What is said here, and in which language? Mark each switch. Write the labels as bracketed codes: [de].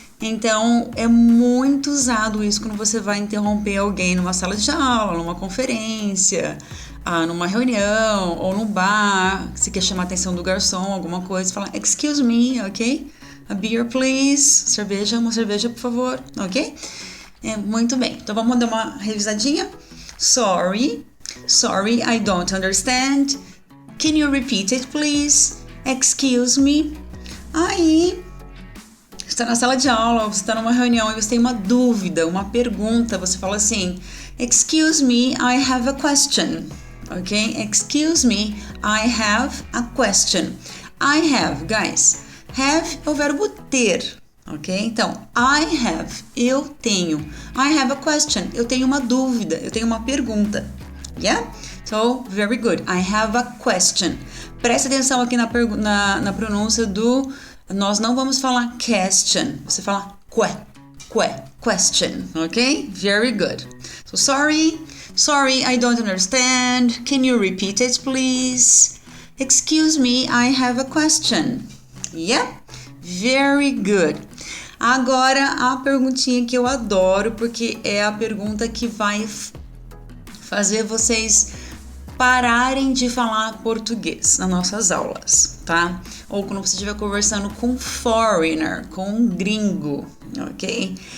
[pt] Então, é muito usado isso quando você vai interromper alguém numa sala de aula, numa conferência, numa reunião ou no bar, se quer chamar a atenção do garçom, alguma coisa, fala, [en] excuse me, [pt] ok? [en] A beer, please. [pt] Uma cerveja, por favor, ok? Muito bem. Então, vamos dar uma revisadinha. [en] Sorry, I don't understand. Can you repeat it, please? Excuse me. [pt] Aí, você está na sala de aula, você está numa reunião e você tem uma dúvida, uma pergunta, você fala assim, [en] excuse me, I have a question, [pt] ok? [en] Excuse me, I have a question. I have, guys, have [pt] é o verbo ter, ok? Então, [en] I have, [pt] eu tenho. [en] I have a question, [pt] eu tenho uma dúvida, eu tenho uma pergunta, [en] yeah? So, very good, I have a question. [pt] Presta atenção aqui na pronúncia do... Nós não vamos falar question, você fala question, ok? [en] Very good. So, sorry, I don't understand. Can you repeat it, please? Excuse me, I have a question. Yeah? Very good. [pt] Agora, a perguntinha que eu adoro, porque é a pergunta que vai fazer vocês pararem de falar português nas nossas aulas, tá? Ou quando você estiver conversando com um foreigner, com um gringo, ok?